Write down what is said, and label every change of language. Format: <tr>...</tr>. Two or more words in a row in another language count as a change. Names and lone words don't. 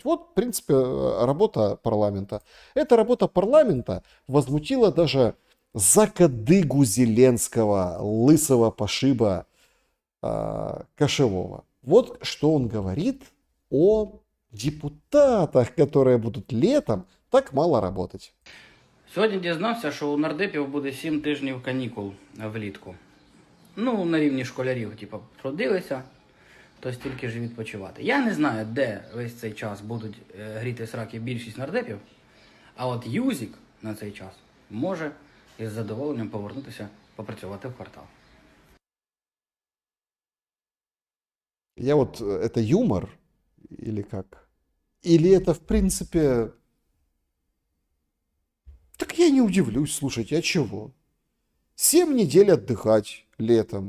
<ru>Вот, в принципе, работа парламента. Эта работа парламента возмутила даже закадыгу Зеленского, лысого пошиба кошевого. Вот что он говорит о депутатах, которые будут летом так мало работать.</ru> <uk>Сьогодні дізнався, що у нардепів буде 7 тижнів канікул влітку. Ну, на рівні школярів, трудилися, то стільки ж відпочивати. Я не знаю, де весь цей час будуть гріти сраки більшість нардепів, а от Юзік на цей час може із задоволенням повернутися попрацювати в квартал.</uk> <ru>Это юмор? Или как? Или это, в принципе... Так я не удивлюсь, слушайте, а чего? 7 недель отдыхать летом.</ru>